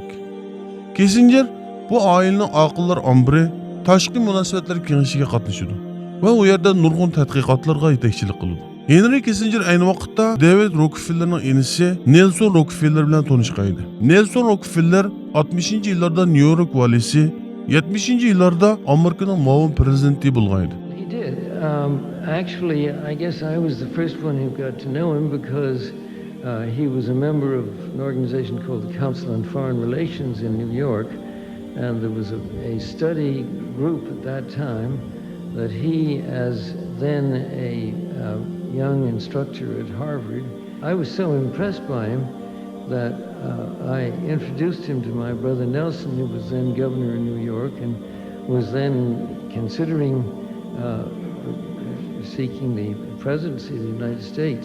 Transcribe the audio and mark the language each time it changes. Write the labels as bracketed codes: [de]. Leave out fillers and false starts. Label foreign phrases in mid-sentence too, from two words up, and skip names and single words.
[uz] Kissinger bu oilaning aqllar ombiri tashqi munosabatlar kengashiga qatnashadi va u yerda nurg'un tadqiqotlarga yetakchilik qiladi. Henry Kissinger ayni vaqtda David Rockefellerning inisi Nelson Rockefeller bilan tanishqaydi. Nelson Rockefeller 60-yillarda New York valisi, 70-yillarda Amerikaning muavin prezidenti bo'lgan edi. [en] He did. Actually, I guess I was the first one who got to know him because he was a member of an organization called the Council on Foreign Relations in New York, and there was a study group at that time that he, as then a young instructor at Harvard, I was so impressed by him that I introduced him to my brother Nelson, who was then governor of New York and was then considering seeking the presidency of the United States.